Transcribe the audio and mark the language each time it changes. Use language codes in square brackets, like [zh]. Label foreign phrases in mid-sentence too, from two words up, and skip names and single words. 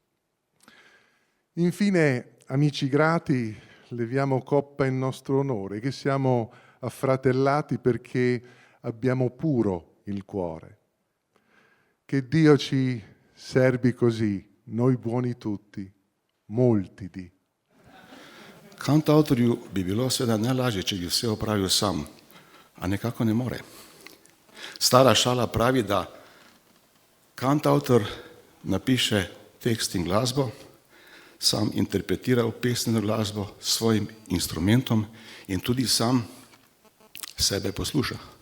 [it] Infine, amici grati, leviamo coppa in nostro onore, che siamo affratellati perché abbiamo puro il cuore. Che Dio ci serbi così, noi buoni tutti, molti di. [sl] Kantavtorju bi bilo seveda najlažje, če bi vse opravil sam, a nekako ne more. Stara šala pravi, da kantavtor napiše tekst in glasbo, sam interpretira pesneno glasbo s svojim instrumentom in tudi sam sebe posluša.